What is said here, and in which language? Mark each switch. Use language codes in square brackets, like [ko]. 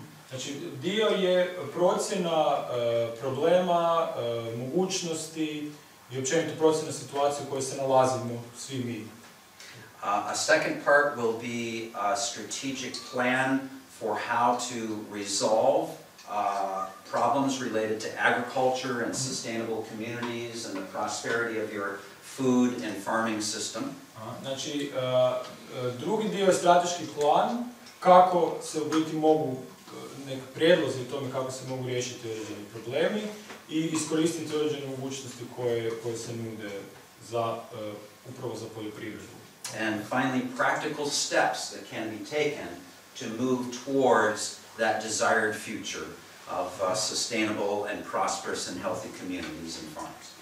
[hr] Znači, dio je procjena problema, mogućnosti i općenito procjena situacije u kojoj se nalazimo svi mi. [en] A second part will be a strategic plan for how to resolve problems related to agriculture and sustainable communities and the prosperity of your food and farming system. [hr] Znači, drugi dio je strateški plan kako se u biti mogu neki prijedlozi o tome kako se mogu riješiti određeni problemi i iskoristiti određene mogućnosti koje se nude za upravo za poljoprivredu. [en] And finally, practical steps that can be taken to move towards that desired future of sustainable and prosperous and healthy communities and farms.